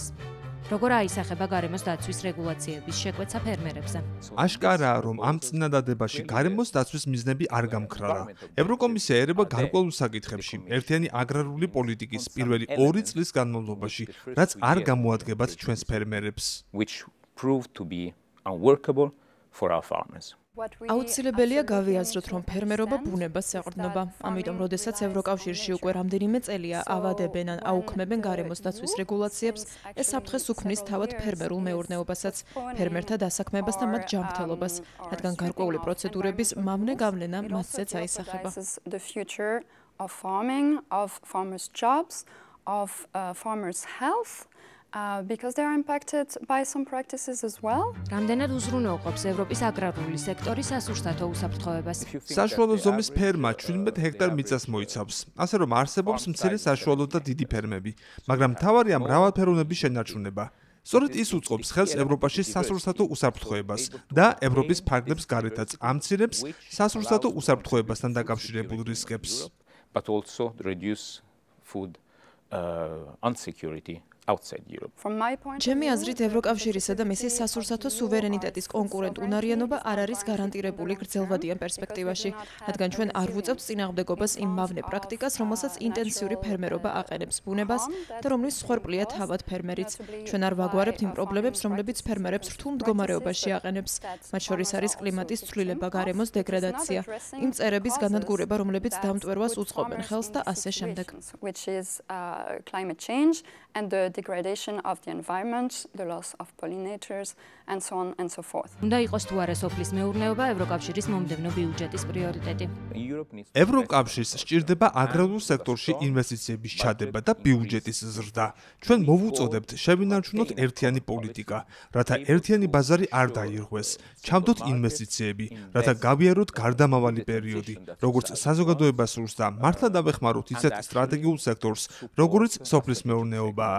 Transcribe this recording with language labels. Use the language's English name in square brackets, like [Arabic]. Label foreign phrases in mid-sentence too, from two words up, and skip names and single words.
[Georgian] როგორ აისახება გარემოს დაცვის რეგულაციების შეკვეცა ფერმერებზე? აშკარაა, რომ ამ წინადადებაში გარემოს დაცვის მიზნები არ გამქრალა. ევროკომისია ერება გარკვეულ საკითხებში ერთიანი აგრარული პოლიტიკის პირველი 2 წლის განმავლობაში, რაც არ გამოადგენთ ჩვენს ფერმერებს. [English] unworkable for our farmers. [Georgian] აუცილებელია გავიაზროთ, რომ ფერმერობა ბუნებას ეყრდნობა. ამიტომ, როდესაც ევროკავშირში უკვე რამდენიმე წელია ავადებენ ან აუქმებენ გარემოს დაცვის რეგულაციებს, ეს საფრთხეს უქმნის თავად ფერმერულ მეურნეობასაც, ფერმერთა დასაქმებას და მათ ჯანმრთელობას, რადგან გარკვეული პროცედურების მავნე გავლენა მათზეც აისახება. [English] Of farming, of farmers' jobs, of farmers' health, because they are impacted by some practices as well. [Georgian] რამდენად უზრუნველყოფს ევროპის აგრარული სექტორი სასურსათო უსაფრთხოებას? საშუალო ზომის ფერმა 17 ჰექტარ მიწას მოიცავს. ასე რომ არსებობს მცირე საშუალო და დიდი ფერმები, მაგრამ მთავარია მრავალფეროვნების შენარჩუნება. სწორედ ის უწყობს ხელს ევროპაში სასურსათო უსაფრთხოებას და ევროპის ფარგლებს გარეთაც ამცირებს სასურსათო უსაფრთხოებასთან დაკავშირებულ რისკებს. [English] But also reduce food insecurity outside Europe. [Georgian] ჩემი აზრით, ევროკავშირისა და მისი სასურსათო სუვერენიტეტის კონკურენტ უნარიანობა არ არის გარანტირებული გრძელვადიან პერსპექტივაში, რადგან ჩვენ არ ვუწევთ წინააღმდეგობას იმ მავნე პრაქტიკას, რომელსაც ინტენსიური ფერმერობა აყენებს ბუნებას და რომლის მსხვერპლია თავად ფერმერიც. ჩვენ არ ვაგვარებთ იმ პრობლემებს, რომლებიც ფერმერებს რთულ მდგომარეობაში აყენებს. მათ შორის არის კლიმატის ცვლილება, გარემოს დეგრადაცია, იმ წერების განადგურება, რომლებიც დამტვერვას უწყობენ ხელს და ასე შემდეგ. [English] Degradation of the environment, the loss of pollinators, and so on and so forth. [Georgian] უნდა იყოს თუ არა სოფლის მეურნეობა ევროკავშირის მომდევნო ბიუჯეტის პრიორიტეტი. ევროკავშირს სჭირდება აგრარულ სექტორში ინვესტიციების ჩადება და ბიუჯეტის ზრდა. ჩვენ მოვუწოდებთ შევინარჩუნოთ ერთიანი პოლიტიკა, რათა ერთიანი ბაზარი არ დაირღვეს, ჩავდოთ ინვესტიციები, რათა გავიაროთ გარდამავალი პერიოდი, როგორც საზოგადოება სურს და მართლა დავეხმაროთ ისეთ სტრატეგიულ სექტორს, როგორც სოფლის მეურნეობაა.